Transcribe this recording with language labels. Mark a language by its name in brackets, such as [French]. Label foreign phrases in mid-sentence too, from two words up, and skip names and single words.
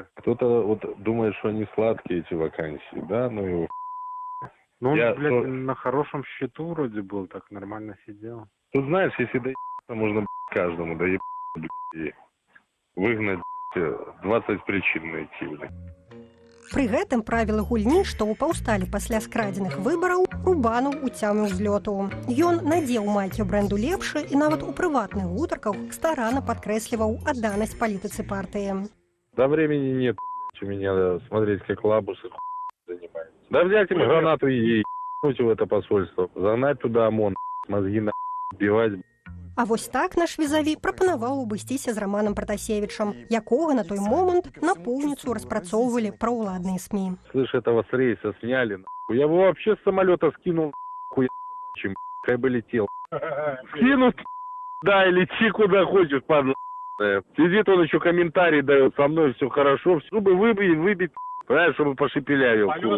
[Russian] кто-то вот думает, что они сладкие, эти вакансии, да, ну его. Ну, он, Я блядь, то- на хорошем счету вроде был, так нормально сидел. Тут, знаешь, если доебаться, можно каждому доебаться, и выгнать 20 причин найти, блядь. [Belarusian] Пры гэтым правілы гульні, што паўсталі пасля скрадзеных выбараў, Рубанаў уцяміў з лёту. Ён надзеў майкі брэнду лепшы і нават у прыватных гутарках старанна падкрэсліваў адданасць палітыцы партыі. [Russian] Да времени нет, блядь, у меня смотреть, как лабусы занимаются. Да взять им гранату и ебнуть в это посольство, загнать туда ОМОН, мозги набивать. [Belarusian] А вось так наш візаві прапанаваў абысціся з Романом Пратасевічам, якога на той момант напоўніцу распрацоўвалі праўладныя СМІ. [Russian] Слышь, этого с рейса сняли, нахуй. Я его вообще с самолета скинул, нахуй, чем, хай бы летел. Скинут, да, и лети куда хочешь, падла. Сидит он еще комментарий дает, со мной все хорошо, чтобы выбить, понимаешь, чтобы пошепелявил.